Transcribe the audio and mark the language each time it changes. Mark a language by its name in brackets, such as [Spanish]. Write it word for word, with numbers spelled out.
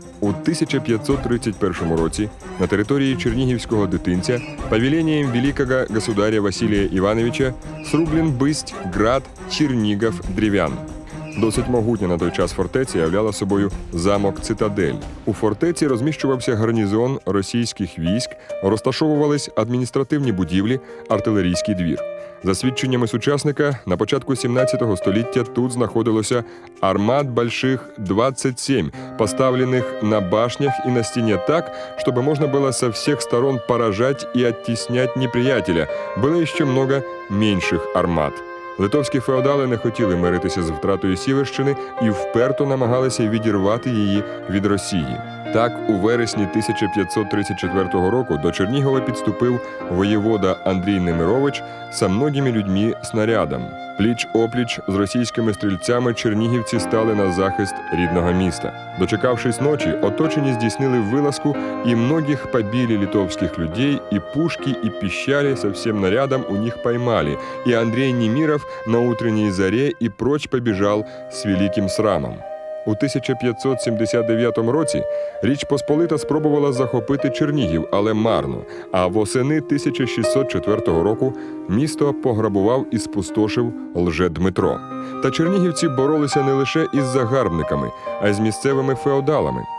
[Ukrainian] У тисяча п'ятсот тридцять першому році на території чернігівського дитинця павільєнням великого государя Василія Івановича срублен бысть град Чернігов Древ'ян. Досить могутня на той час фортеця являла собою замок-цитадель. У фортеці розміщувався гарнізон російських військ, розташовувались адміністративні будівлі, артилерійський двір. [Russian] За свідченнями сучасника, на початку сімнадцятого століття тут знаходилося «армат больших двадцать семь», поставленных на башнях и на стене так, чтобы можно было со всех сторон поражать и оттеснять неприятеля. Было еще много меньших армат. [Ukrainian] Литовські феодали не хотіли миритися з втратою Сіверщини і вперто намагалися відірвати її від Росії. Так, у вересні тисяча п'ятсот тридцять четвертого року до Чернігова підступив воєвода Андрій Немирович со многими людьми снарядом. Пліч-опліч з російськими стрільцями чернігівці стали на захист рідного міста. [Russian] Дочекавшись ночі, оточені здійснили вилазку, и многих побили литовских людей, и пушки, и пищали со всем нарядом у них поймали, и Андрей Немиров на утренней заре и прочь побежал с великим срамом. [Ukrainian] У тисяча п'ятсот сімдесят дев'ятому році Річ Посполита спробувала захопити Чернігів, але марно. А восени тисяча шістсот четвертого року місто пограбував і спустошив Лже-Дмитро. Та чернігівці боролися не лише із загарбниками, а й з місцевими феодалами.